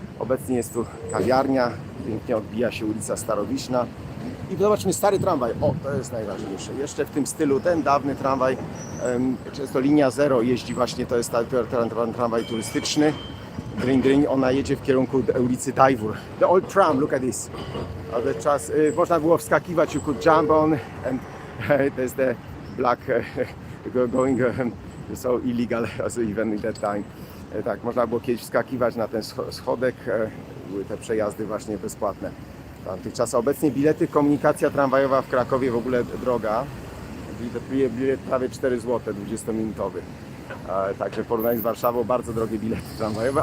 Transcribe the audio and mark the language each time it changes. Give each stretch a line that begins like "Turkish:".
Polish: Obecnie jest tu kawiarnia, pięknie odbija się ulica Starowiśna. I zobaczmy stary tramwaj. O, to jest najważniejsze. Jeszcze w tym stylu, ten dawny tramwaj, często linia 0 jeździ właśnie, to jest tramwaj turystyczny. Dryń, ona jedzie w kierunku ulicy Dajwór.
English: The old tram, look at this.
Polish: Czas, można było wskakiwać,
English: you could jump on, and there's the black going, so illegal, also even in that time.
Polish: Tak, można było kiedyś wskakiwać na ten schodek, były te przejazdy właśnie bezpłatne. W tamtych czasach. Obecnie bilety, komunikacja tramwajowa w Krakowie w ogóle droga. Bilet prawie 4 zł, 20-minutowy. Także w porównaniu z Warszawą bardzo drogie bilety tramwajowe.